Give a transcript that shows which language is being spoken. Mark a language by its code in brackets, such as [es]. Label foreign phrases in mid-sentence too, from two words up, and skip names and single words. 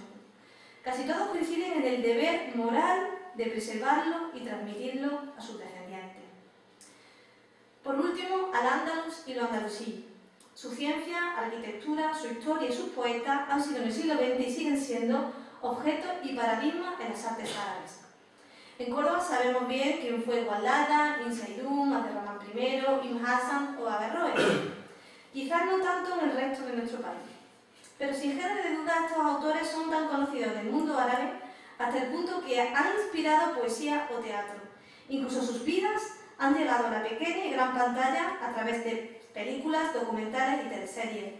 [es] Casi todos coinciden en el deber moral de preservarlo y transmitirlo a sus descendientes. Por último, Al-Ándalus y lo andalusí. Su ciencia, arquitectura, su historia y sus poetas han sido en el siglo XX y siguen siendo objeto y paradigma en las artes árabes. En Córdoba sabemos bien quién fue Walada, Ibn Saidún, Abderramán I, Ibn Hassan o Averroes. Quizás no tanto en el resto de nuestro país. Pero sin género de duda estos autores son tan conocidos del mundo árabe hasta el punto que han inspirado poesía o teatro. Incluso sus vidas han llegado a la pequeña y gran pantalla a través de películas, documentales y teleseries.